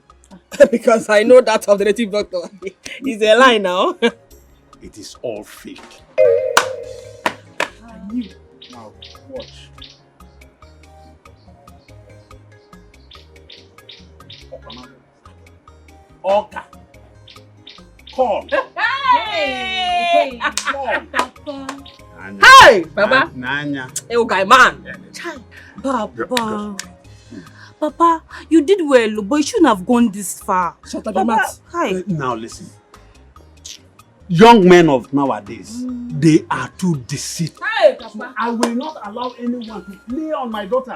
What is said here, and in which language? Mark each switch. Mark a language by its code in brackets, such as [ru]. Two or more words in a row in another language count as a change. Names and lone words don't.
[en] Because I know that of the native doctor is a lie now. It is all fake. I knew. Now, watch. Oka. Call. Hey! Papa. Hey, Papa. Nanya. Hey, guy, man. Papa, you did well, but you shouldn't have gone this far. Shut up, your mouth. Hi. Now listen. Young men of nowadays, they are too deceitful. Hey, Papa. So I will not allow anyone to play on my daughter.